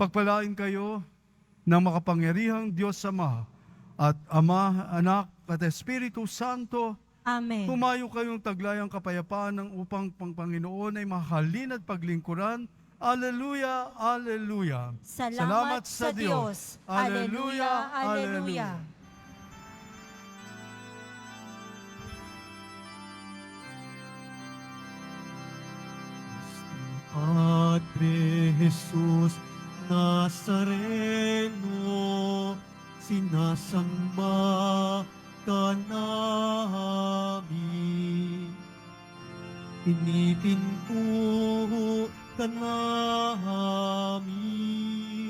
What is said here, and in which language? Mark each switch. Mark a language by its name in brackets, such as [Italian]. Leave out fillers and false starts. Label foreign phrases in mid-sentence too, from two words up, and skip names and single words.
[Filipino] Pagpalain kayo ng makapangyarihang Diyos Ama at Ama, Anak at Espiritu Santo. Amen. Tumayo kayong taglayang kapayapaan ng upang Panginoon ay mahalin at paglingkuran. [Latin] Alleluia, Alleluia. [Filipino] Salamat sa Diyos. [Latin] Alleluia, Alleluia. [Filipino] Padre Jesus Nazareno, sinasamba ka namin. Pinipinto ka namin.